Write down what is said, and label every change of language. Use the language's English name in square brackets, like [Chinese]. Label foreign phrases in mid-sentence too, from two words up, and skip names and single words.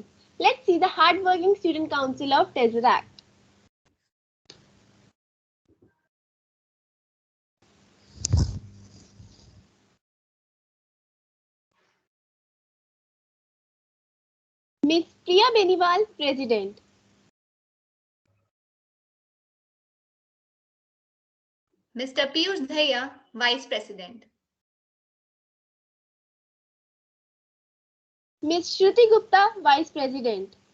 [English] Let's see the hardworking Student Council of Tesseract. Miss Priya Beniwal, President. Mr. Piyush Dhaya, Vice President. Miss Shruti Gupta, Vice President.